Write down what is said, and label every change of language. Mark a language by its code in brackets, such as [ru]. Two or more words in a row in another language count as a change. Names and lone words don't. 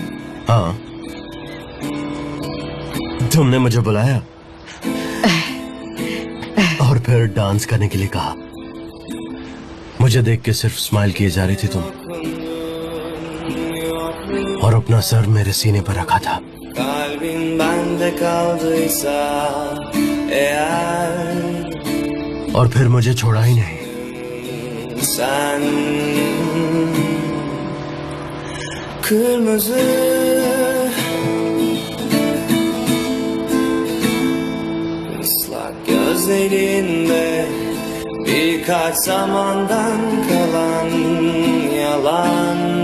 [hi] हाँ, तुमने मुझे बुलाया और फिर डांस करने के लिए कहा। मुझे देख के सिर्फ स्माइल किए जा रही थी तुम, और अपना सर मेरे सीने पर रखा था। [tr] Kalbin bende kaldıysa eğer, [hi] और फिर मुझे छोड़ा ही नहीं। [tr] sen kırmızı. Islak gözlerinde birkaç zamandan kalan yalan.